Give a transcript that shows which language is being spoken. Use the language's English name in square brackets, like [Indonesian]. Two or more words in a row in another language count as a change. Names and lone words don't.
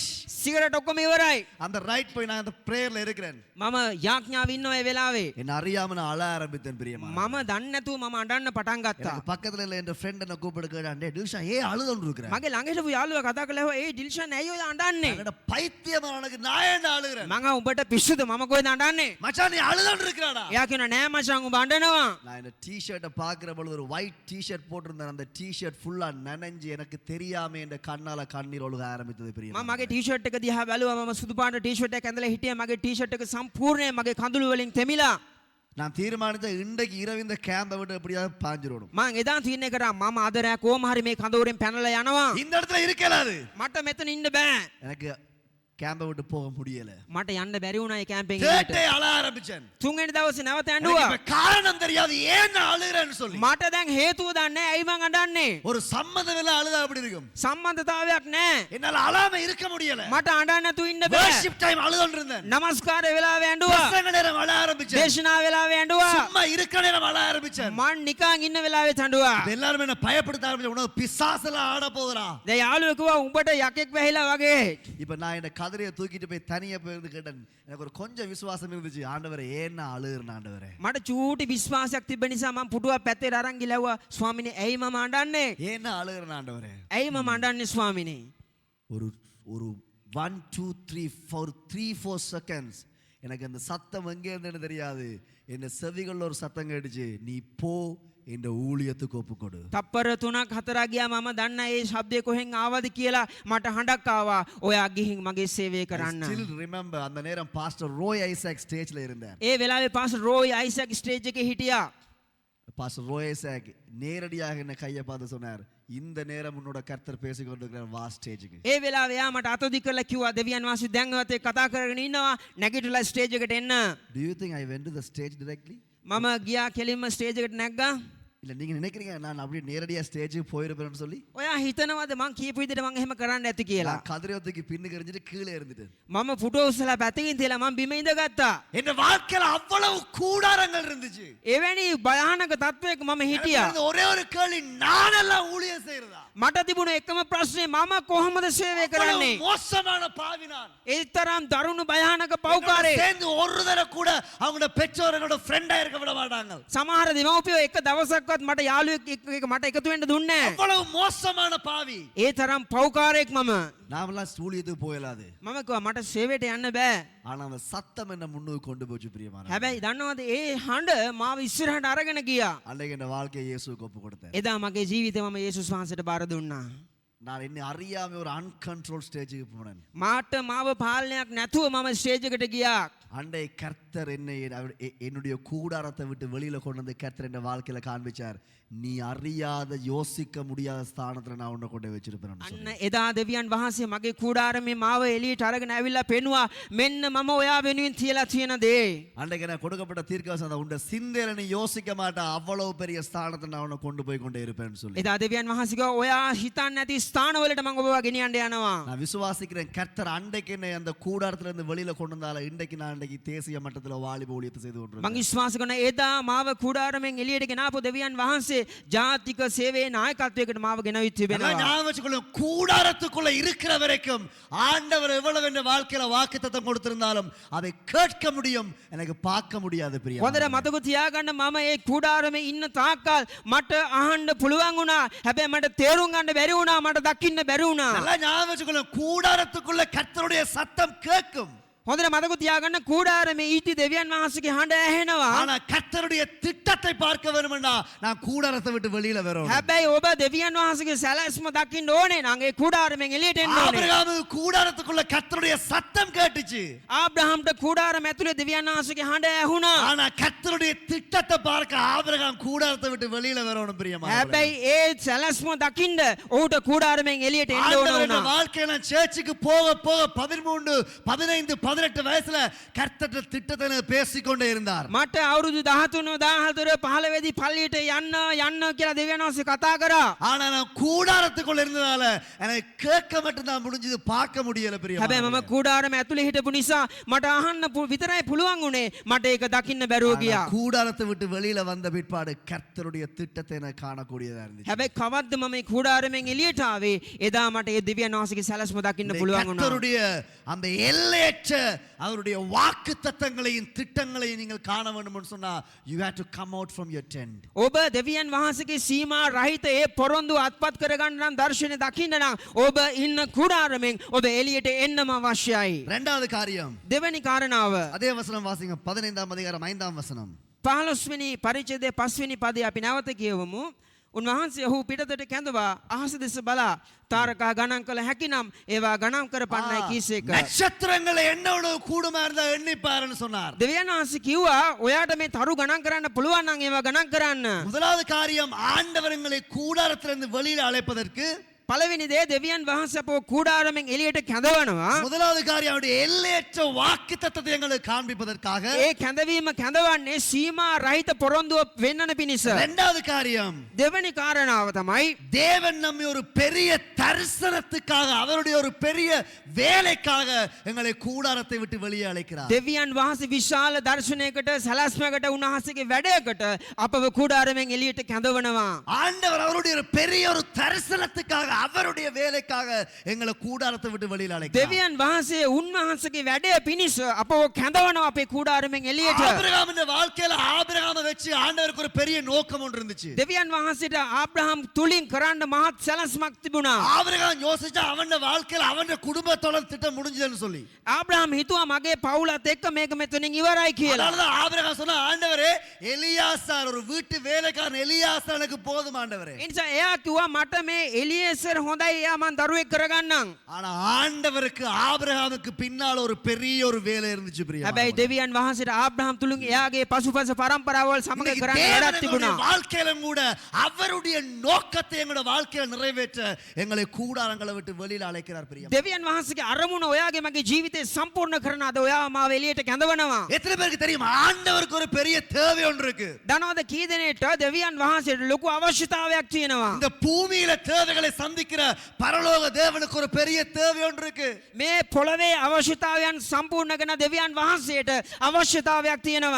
[Sinhala] සිගරට් ඔක්කොම ඉවරයි. [Tamil] அந்த ரைட் போய் நான் அந்த பிரேயர்ல இருக்கிறேன். [Sinhala] මම යාඥාව ඉන්නවා ඒ වෙලාවේ. [Tamil] என்ன அறியாம நான் அழ ஆரம்பித்தேன் பிரியமா. [Sinhala] මම දන්නේ නැතුව මම අඬන්න පටන් ගත්තා. [Tamil] எனக்கு பக்கத்துல இல்ல என் ஃப்ரெண்ட் என்ன கூப்பிட்டு கேட்டான் டேய் டில்ஷா ஏ அழுதுன்னு இருக்கற. [Sinhala] මගේ ළඟ හිටපු යාළුවා කතා කළා ඒ ඩිල්ෂන් ඇයි ඔය අඬන්නේ? [Tamil] என்னடா பைத்தியமா எனக்கு நான் ஏன் அழுகிறேன்? [Sinhala] මම උඹට පිස්සුද මම කොහෙද අඬන්නේ? [Tamil] மச்சான் நீ அழுதுன்னு இருக்கறடா. [Sinhala] එයා කියනවා නෑ මචං උඹ අඬනවා. [Tamil] நான் இந்த டி-ஷர்ட்டை பார்க்கிற பொழுது ஒரு [English] white T-shirt [Tamil] போட்டிருந்தேன். அந்த டி-ஷர்ட் ஃபுல்லா நனைஞ்சு எனக்கு தெரியாம என் கண்ணால கண்ணீர் ஒழுக ஆரம்பித்தது பிரியமா. [Sinhala] මම මගේ ටී-ෂර්ට් එක දිහා බැලුවා මම සුදු පාට ටී-ෂර්ට් එකක් ඇඳලා හිටියේ මගේ ටී-ෂර්ට් එක සම්පූර්ණයෙන් මගේ කඳුළු වලින් තෙමිලා. [Tamil] நான் தீர்மானித்த இன்றைக்கு இரவு இந்த கேம்பை விட்டு எப்படியாவது பாஞ்சிரணும். [Sinhala] මං එදා තීරණය කරා මම අද රෑ කොහොම හරි මේ කඳවුරෙන් පැනලා යනවා. [Tamil] இந்த இடத்துல இருக்கலாது. [Sinhala] මට මෙතන ඉන්න බෑ. [Tamil] எனக்கு கேம்பை விட்டு போக முடியல. [Sinhala] මට යන්න බැරි වුණා ඒ කැම්පින් [Tamil] தேர்ட் [Sinhala] එකට. [Tamil] டே அழ ஆரம்பிச்சேன். [Sinhala] තුන්වෙනි දවසේ නැවත [Tamil] எனக்கு [Sinhala] ඇඬුවා. [Tamil] இப்ப காரணம் தெரியாது ஏன் நான் அழுகிறேன்னு சொல்லி. [Sinhala] මට දැන් හේතුව දන්නේ ඇයි මං අඬන්නේ? [Tamil] ஒரு சம்மதம் இல்ல அழுதா அப்படி இருக்கும். [Sinhala] සම්බන්ධතාවයක් නැහැ. [Tamil] என்னால அழாம இருக்க முடியல. [Sinhala] මට අඬන්න නැතුව ඉන්න බෑ. [English] worship time [Tamil] அழுதுன்னு இருந்தேன். [Sinhala] නමස්කාර වෙලාවේ ඇඬුවා. [Tamil] பிரசங்க நேரம் அழ ஆரம்பிச்சேன். [Sinhala] දේශනා වෙලාවේ ඇඬුවා. [Tamil] சும்மா இருக்க நேரம் அழ ஆரம்பிச்சேன். [Sinhala] මං නිකන් ඉන්න වෙලාවේ ඇඬුවා. [Tamil] எல்லாரும் என்ன பயப்படுத்த ஆரம்பிச்சேன். உனக்கு பிசாசுலாம் ஆட போகுதுடா. [Sinhala] දැන් යාළුවෙක් කිව්වා උඹට යකෙක් වැහිලා වගේ. [Tamil] இப்ப நான் இந்த கதிரையை தூக்கிட்டு போய் தனியா போயிருந்து கேட்டேன். எனக்கு ஒரு கொஞ்சம் விசுவாசம் இருந்துச்சு. ஆண்டவரே ஏன் நான் அழுகிறேன் ஆண்டவரே. [Sinhala] මට චූටි විශ්වාසයක් තිබ්බ නිසා මම පුටුවක් පැත්තේ අරන් ගිලව්වා ස්වාමිනේ ඇයි මම අඬන්නේ? [Tamil] ஏன் நான் அழுகிறேன் ஆண்டவரே. [Sinhala] ඇයි මම අඬන්නේ ස්වාමිනේ? [Tamil] ஒரு ஒரு 1 2 3 4 செகண்ட்ஸ் எனக்கு அந்த சத்தம் எங்கே இருந்தேன்னு தெரியாது. என் செவிகளில் ஒரு சத்தம் கேட்டுச்சு, நீ போ இந்த ஊழியத்துக்கு ஒப்புக்கொடு. [Sinhala] තප්පර 3ක් 4ක් ගියා මම දන්න ඒ ශබ්දය කොහෙන් ආවද කියලා මට හඬක් ආවා. ඔයා ගිහින් මගේ සේවය කරන්න. [English] I still remember [Tamil] அந்த நேரம் பாஸ்டர் ரோய் ஐசக் ஸ்டேஜ்ல இருந்தார். [Sinhala] ඒ වෙලාවේ පාස්ටර් රෝයි අයිසක් ස්ටේජ් එකේ හිටියා. [Tamil] பாஸ்டர் ரோய் ஐசக் நேரடியாக என்ன கையை பார்த்து சொன்னார், இந்த நேரம் உன்னோட கர்த்தர் பேசிக் கொண்டிருக்கிறார், வா ஸ்டேஜுக்கு. [Sinhala] ඒ වෙලාවේ යා මට අතොදි කරලා කිව්වා දෙවියන් වහන්සේ දැන් ඔයත් එක්ක කතා කරගෙන ඉන්නවා නැගිටලා ස්ටේජ් එකට එන්න. [English] Do you think I went to the stage directly? [Sinhala] මම ගියා කෙලින්ම ස්ටේජ් එකට නැග්ගා. [Tamil] இல்ல நீங்க நினைக்கிறீங்க நான் அப்படியே நேரடியா ஸ்டேஜுக்கு போயிருப்பேன்னு சொல்லி? [Sinhala] ඔයා හිතනවද මං කියපු විදිහට මං එහෙම කරන්න ඇති කියලා? [Tamil] நான் கதிரையத்துக்கு பின்னுக்கு எறிஞ்சிட்டு கீழே இருந்துட்டேன். [Sinhala] මම පුටු උස්සලා පැත්තකින් තියලා මං බිම ඉඳගත්තා. [Tamil] என் வாழ்க்கையில அவ்வளவு கூடாரங்கள் இருந்துச்சு. [Sinhala] එවැනි භයානක තත්වයක මම හිටියා. [Tamil] எனக்கு ஒரே ஒரு கேள்வி, நானெல்லாம் ஊழியம் செய்யறதா? [Sinhala] මට තිබුණ එකම ප්‍රශ්නේ මම කොහොමද සේවය කරන්නේ? [Tamil] மோசமான பாவி நான். [Sinhala] ඒ තරම් දරුණු භයානක [Tamil] என்னோட [Sinhala] පව්කාරේ. [Tamil] சேர்ந்து ஒரு தடவை கூட அவங்களோட பெற்றோர் என்னோட ஃப்ரெண்டா இருக்க விட மாட்டாங்க. [Sinhala] සමහර දෙමව්පියෝ එක දවසක්වත් මට යාළුවෙක් එක්ක මට එකතු වෙන්න දුන්නේ නැහැ. [Tamil] அவ்வளவு மோசமான பாவி. [Sinhala] ඒ තරම් පව්කාරයෙක් මම. [Tamil] நாமெல்லாம் ஊழியத்துக்கு போயலாது. [Sinhala] මම කිව්වා මට සේවයට යන්න බෑ. [Tamil] ஆனா அந்த சத்தம் என்ன முன்னுக்கு கொண்டு போச்சு பிரியமான. [Sinhala] හැබැයි දන්නවද ඒ හඬ මාව ඉස්සරහට අරගෙන ගියා. [Tamil] அன்னைக்கு என் வாழ்க்கையை இயேசுவுக்கு ஒப்பு கொடுத்தேன். [Sinhala] එදා මගේ ජීවිතේ මම යේසුස් වහන්සේට බාර දුන්නා. [Tamil] நான் என்ன அறியாம ஒரு அன்கண்ட்ரோல் ஸ்டேஜுக்கு போனேன். [Sinhala] මාට මාව පාලනයක් නැතුව මම ස්ටේජ් එකට ගියා. [Tamil] அண்டை கர்த்தர் என்னை என்னுடைய கூடாரத்தை விட்டு வெளியில கொண்டு வந்து கர்த்தர் என் வாழ்க்கையில காண்பிச்சார், நீ அறியாத யோசிக்க முடியாத ஸ்தானத்துல நான் உன்னை கொண்டு வச்சிருப்பேன். [Sinhala] අන්න එදා දෙවියන් වහන්සේ මගේ කුඩාරමේ මාව එළියට අරගෙන ඇවිල්ලා පෙන්නවා මෙන්න මම ඔයා වෙනුවෙන් තියලා තියෙන දේ. [Tamil] அன்றைக்கு எனக்கு கொடுக்கப்பட்ட தீர்க்கவசனம், உண்ட சிந்தையில நீ யோசிக்க மாட்டா அவ்வளவு பெரிய ஸ்தானத்தை நான் உன்னை கொண்டு போய் கொண்டே இருப்பேன்னு சொல்லி. [Sinhala] එදා දෙවියන් වහන්සේ කිව්වා ඔයා හිතන්නේ නැති ස්ථානවලට මම ඔබව ගෙනියන්න යනවා. [Tamil] நான் விசுவாசிக்கிறேன் கர்த்தர் அன்றைக்கு என்னை அந்த கூடாரத்துல இருந்து வெளியில கொண்டு வந்தால இன்றைக்கு நான் அன்றைக்கு தேசிய மட்டத்துல வாலிப ஊழியத்தை செய்து [Sinhala] මං [Tamil] கொண்டிருக்கேன். [Sinhala] විශ්වාස කරන එදා මාව කුඩාරමෙන් එළියට ගෙනාපු දෙවියන් වහන්සේ ජාතික සේවයේ නායකත්වයකට මාව ගෙනවිත් [Tamil] நல்லா [Sinhala] තිබෙනවා. [Tamil] ஞாபகம் வச்சுக்கொள்ளுங்க, கூடாரத்துக்குள்ள இருக்கிற வரைக்கும் ஆண்டவர் எவ்வளவு என் வாழ்க்கையில வாக்குத்தத்தம் கொடுத்திருந்தாலும் அதை கேட்க முடியும், எனக்கு பார்க்க முடியாது பிரியா. [Sinhala] හොඳට මතක තියාගන්න මම ඒ කුඩාරමේ ඉන්න තාක්කල් මට අහන්න පුළුවන් වුණා. හැබැයි මට තේරුම් ගන්න බැරි වුණා, මට දකින්න බැරි වුණා. [Tamil] நல்லா ஞாபகம் வச்சுக்கொள்ளுங்க, கூடாரத்துக்குள்ள கர்த்தருடைய சத்தம் கேட்கும். [Sinhala] හොඳට මතක තියාගන්න කුඩාරමේ ඊටි දෙවියන් වහන්සේගේ හඬ ඇහෙනවා. [Tamil] ஆனா கர்த்தருடைய திட்டத்தை பார்க்க வேணும்னா நான் கூடாரத்தை விட்டு வெளியில வரணும். [Sinhala] හැබැයි ඔබ දෙවියන් වහන්සේගේ සැලැස්ම දකින්න ඕනේ නම් ඒ කුඩාරමෙන් එළියට එන්න ඕනේ. [Tamil] ஆபிரகாம் கூடாரத்துக்குள்ள கர்த்தருடைய சத்தம் கேட்டுச்சு. [Sinhala] ආබ්‍රහම්ට කුඩාරම ඇතුලේ දෙවියන් වහන්සේගේ හඬ ඇහුණා. [Tamil] ஆனா கர்த்தருடைய திட்டத்தை பார்க்க ஆபிரகாம் கூடாரத்தை விட்டு வெளியில வரணும் பிரியமான. [Sinhala] හැබැයි ඒ සැලැස්ම දකින්න ඔහුට කුඩාරමෙන් එළියට එන්න ඕන [Tamil] ஆண்டவருடைய [Sinhala] වුණා. [Tamil] வாழ்க்கையில சர்ச்சுக்கு போக போக 13 15 18 வயசுல கர்த்தர் திட்டத்தை பேசிக்கொண்டே இருந்தார். [Sinhala] මට අවුරුදු 13 14 15 වෙදි පල්ලියට යන්න කියලා දෙවියන් වහන්සේ කතා කරා. [Tamil] ஆனா நான் கூடாரத்துக்குள்ள இருந்ததால எனக்கு கேட்க மட்டும் தான் முடிஞ்சது, பார்க்க முடியல பிரியமான. [Sinhala] හැබැයි මම කුඩාරම ඇතුලේ හිටපු නිසා මට අහන්න විතරයි පුළුවන් උනේ. මට ඒක දකින්න බැරුව ගියා. [Tamil] கூடாரத்தை விட்டு வெளியில வந்த பிற்பாடு கர்த்தருடைய திட்டத்தை நான் காணக்கூடியதா இருந்துச்சு. [Sinhala] හැබැයි කවද්ද මම මේ කුඩාරමෙන් එළියට ආවේ? එදා මට ඒ දෙවියන් වහන්සේගේ සැලැස්ම දකින්න පුළුවන් වුණා. [Tamil] கர்த்தருடைய அந்த எல்லையற்ற அவருடைய வாக்குத்தத்தங்களையும் திட்டங்களையும் நீங்கள் காண வேண்டும் சொன்னா [English] you have to come out from your tent. [Sinhala] ඔබ දෙවියන් වහන්සේගේ සීමා රහිත ඒ පොරොන්දු අත්පත් කරගන්න නම් දර්ශනය දකින්න නම් ඔබ ඉන්න කුඩාරමෙන් ඔබ එළියට එන්නම අවශ්‍යයි. [Tamil] இரண்டாவது காரியம், [Sinhala] දෙවැනි කාරණාව [Tamil] அதே வசனம் வாசிங்க, 15ஆம் அதிகாரம் 5ஆம் வசனம். [Sinhala] 15 වෙනි පරිච්ඡේදයේ 5 වෙනි පදේ අපි නැවත කියවමු. උන්වහන්සේ ඔහු පිටතට කැඳවා අහස දෙස බලා තාරකා ගණන් කළ හැකිනම් ඒවා ගණන් කරපන්නයි කීසේක. [Tamil] நட்சத்திரங்களை எண்ணோட கூடுமா இருந்தா எண்ணி பாருன்னு சொன்னார். [Sinhala] දෙවියන් වහන්සේ කිව්වා ඔයාට මේ තරු ගණන් කරන්න පුළුවන් නම් ඒවා ගණන් කරන්න. [Tamil] முதலாவது காரியம், ஆண்டவர்களை கூடாரத்திலிருந்து வெளியில அழைப்பதற்கு [Sinhala] පළවෙනි දේ දෙවියන් වහන්සේ අපව කුඩාරමෙන් එළියට කැඳවනවා. [Tamil] முதலாவது காரியம் அவருடைய எல்லையற்ற வாக்குத்தத்தத்தை எங்களுக்கு காண்பிப்பதற்காக. [Sinhala] ඒ කැඳවීම කැඳවන්නේ සීමා රහිත පොරොන්දුව වෙන්නන පිණිස. [Tamil] இரண்டாவது காரியம், [Sinhala] දෙවැනි කාරණාව තමයි [Tamil] தேவன் நம்மை ஒரு பெரிய தரிசனத்துக்காக, அவருடைய ஒரு பெரிய வேலைக்காக எங்களை கூடாரத்தை விட்டு வெளியே அழைக்கிறார். [Sinhala] දෙවියන් වහන්සේ විශාල දර්ශනයකට සැලැස්මකට උන්වහන්සේගේ වැඩයකට අපව කුඩාරමෙන් එළියට කැඳවනවා. [Tamil] ஆண்டவர் அவருடைய ஒரு பெரிய ஒரு தரிசனத்துக்காக அவருடைய வேலைக்காக எங்களை கூடாரத்தை விட்டு வெளியில அழைக்கிறார். [Sinhala] දෙවියන් වහන්සේ උන්වහන්සේගේ වැඩේ පිණිස අපව කැඳවනවා අපේ කුඩාරමෙන් එළියට. [Tamil] ஆபிரகாமின் வாழ்க்கையில ஆபிரகாமை வச்சு ஆண்டவருக்கு ஒரு பெரிய நோக்கம் ஒன்று இருந்துச்சு. [Sinhala] දෙවියන් වහන්සේට ආබ්‍රහම් තුලින් කරන්න මහත් සැලැස්මක් තිබුණා. [Tamil] ஆபிரகாம் யோசிச்சா அவன் வாழ்க்கையில அவன் குடும்பத்தோட திட்டம் முடிஞ்சதுன்னு சொல்லி. [Sinhala] ආබ්‍රහම් හිතුවා මගේ පවුලත් එක්ක මේක මෙතනින් ඉවරයි කියලා. [Tamil] அதனாலதான் ஆபிரகாம் சொன்னா ஆண்டவரே எலியாசார் ஒரு வீட்டு வேலைக்காரன் எலியாசார் எனக்கு போதும் ஆண்டவரே. [Sinhala] ඒ නිසා එයා කිව්වා මට මේ එලියේසර් හොඳයි එයා මං දරුවෙක් කරගන්නම්. [Tamil] ஆனா ஆண்டவருக்கு ஆபிரகாமுக்கு பின்னால ஒரு பெரிய ஒரு வேலை இருந்துச்சு பிரியா. [Sinhala] හැබැයි දෙවියන් වහන්සේට ආබ්‍රහම් තුලින් එයාගේ පසුපස පරම්පරාවල් සමග කරන්න වැඩක් තිබුණා. [Tamil] வாழ்க்கையிலும் கூட அவருடைய நோக்கத்தை எங்களோட வாழ்க்கையில நிறைவேற்ற எங்களை கூடாரங்களை விட்டு வெளியில அழைக்கிறார் பிரியா. [Sinhala] දෙවියන් වහන්සේගේ අරමුණ ඔයාගේ මගේ ජීවිතේ සම්පූර්ණ කරන අද ඔයා මාව එළියට කැඳවනවා. [Tamil] எத்தனை பேருக்கு தெரியும் ஆண்டவருக்கு ஒரு பெரிய தேவை ஒன்று இருக்கு. [Sinhala] දනවද කී දෙනෙක්ට දෙවියන් වහන්සේට ලොකු අවශ්‍යතාවයක් තියෙනවා. [Tamil] இந்த பூமியில தேவைகளை சந்திக்கிற பரலோக தேவனுக்கு ஒரு பெரிய தேவை ஒன்று இருக்கு. [Sinhala] මේ පොළවේ අවශ්‍යතාවයන් සම්පූර්ණ කරන දෙවියන් වහන්සේට අවශ්‍යතාවයක් තියෙනවා.